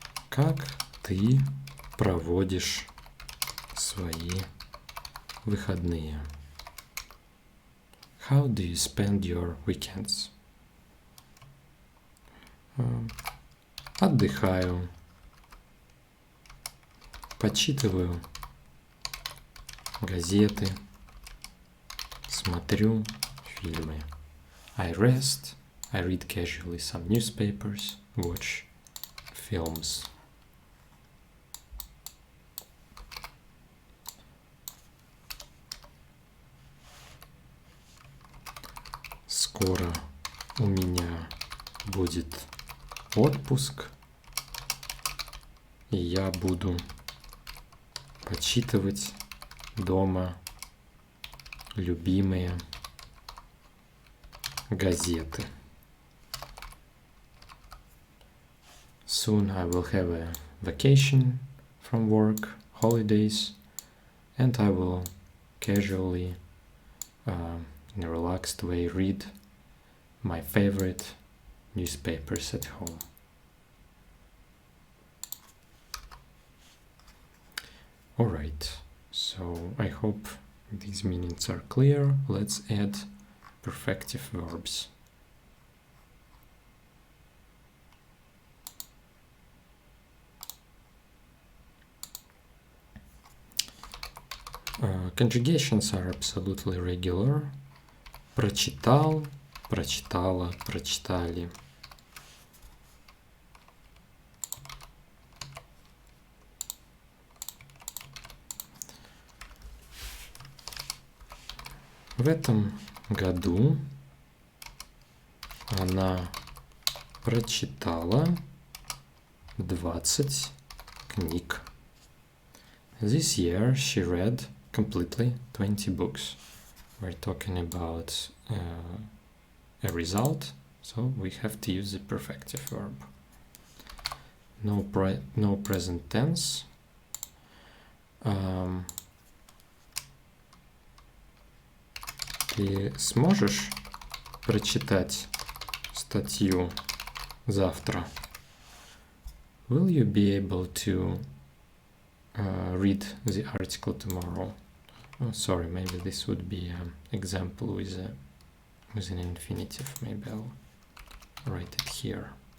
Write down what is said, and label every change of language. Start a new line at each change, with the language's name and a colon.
Russian: Как ты проводишь свои выходные?
English: How do you spend your weekends?
Russian: Отдыхаю, почитываю газеты, смотрю фильмы.
English: I rest, I read casually some newspapers, watch films.
Russian: Скоро у меня будет отпуск, и я буду почитывать дома любимые газеты.
English: Soon I will have a vacation from work, holidays, and I will casually, in a relaxed way, read my favorite newspapers at home. Alright, so I hope these meanings are clear. Let's add perfective verbs. Conjugations are absolutely regular.
Russian: Прочитал, прочитала, прочитали. В этом году она прочитала 20 книг.
English: This year she read completely 20 books. We're talking about a result, so we have to use the perfective verb. No present tense.
Russian: Ты сможешь прочитать статью завтра?
English: Will you be able to read the article tomorrow? Oh, sorry, maybe this would be an example with an infinitive. Maybe I'll write it here.